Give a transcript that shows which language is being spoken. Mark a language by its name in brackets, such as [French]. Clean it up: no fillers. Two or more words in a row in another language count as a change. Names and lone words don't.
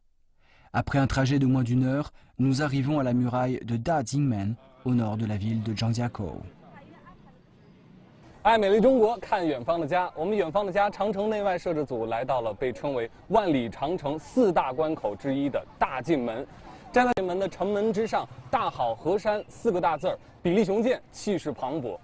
[French] Après un trajet de moins d'1 heure, nous arrivons à la muraille de Dajingmen, au nord de la ville de Zhangjiakou. [Chinese] 爱美丽中国，看远方的家。我们远方的家长城内外摄制组来到了被称为万里长城4大关口之一的大进门。站在门的城门之上，大好河山4个大字儿，比例雄健，气势磅礴。